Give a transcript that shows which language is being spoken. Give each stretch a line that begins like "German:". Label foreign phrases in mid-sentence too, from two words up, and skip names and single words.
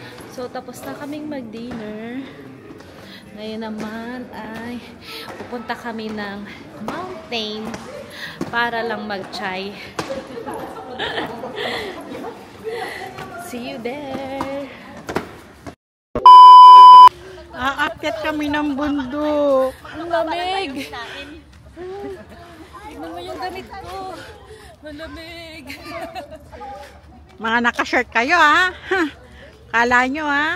Filipino: So, tapos na kaming mag-dinner. Ngayon naman ay pupunta kami ng mountain para lang mag-chai.
English: See you there!
Filipino: Aakyat kami ng bundok. Ang lamig! Tignan mo yung damit ko. Malamig! Mga naka-shirt kayo, ha? Kala nyo, ha?